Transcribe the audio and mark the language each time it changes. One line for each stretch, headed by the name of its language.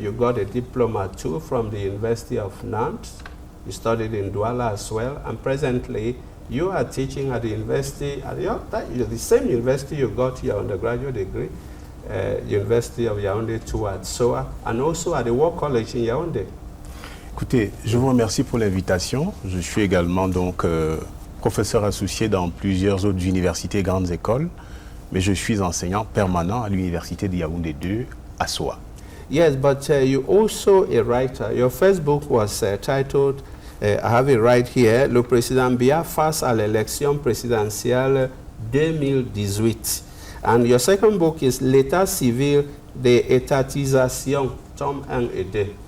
English: You got a diploma too from the University of Nantes. You studied in Douala as well, and presently you are teaching at the university, the same university you got your undergraduate degree, University of Yaoundé 2 at SOA, and also at the War College in Yaoundé.
French: Écoutez, je vous remercie pour l'invitation. Je suis également donc professeur associé dans plusieurs autres universités et grandes écoles, mais je suis enseignant permanent à l'Université de Yaoundé 2 à SOA.
English: Yes, but you're also a writer. Your first book was titled I have it right here.
French: Le président Biya face à l'élection présidentielle 2018.
English: And your second book is L'état civil de étatisation, tome 1 et 2.